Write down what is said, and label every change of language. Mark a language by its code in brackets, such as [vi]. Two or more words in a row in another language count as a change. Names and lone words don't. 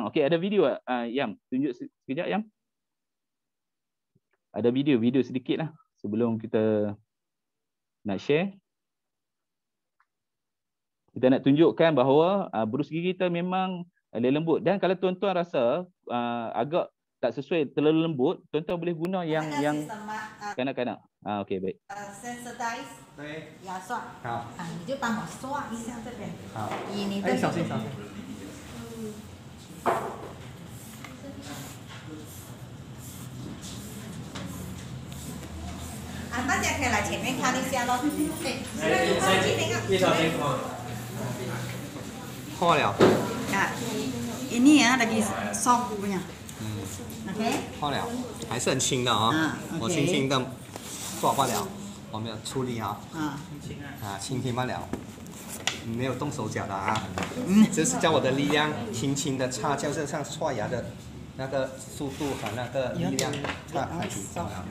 [ms] Okey, ada video Yam, tunjuk sekejap Yam. Ada video sedikit lah sebelum kita nak share. Kita nak tunjukkan bahawa brus gigi kita memang lembut, dan kalau tuan-tuan rasa agak tak sesuai, terlalu lembut, tuan-tuan boleh guna yang kanak-kanak. Okey, baik. Sensitize [zh] 对，牙刷，好，你就帮我刷一下这边，好，以你的哎，小心小心。大家可以来前面看一下咯。破了， [ms] ini ya lagi soft punya. 嗯， Oke. [zh] 破了，还是很轻的哦。 OK 我轻轻的做罢了，我没有出力哈。啊，轻轻罢了，没有动手脚的啊。这是叫我的力量，轻轻的擦，就是像刷牙的那个速度和那个力量，擦很紧张啊。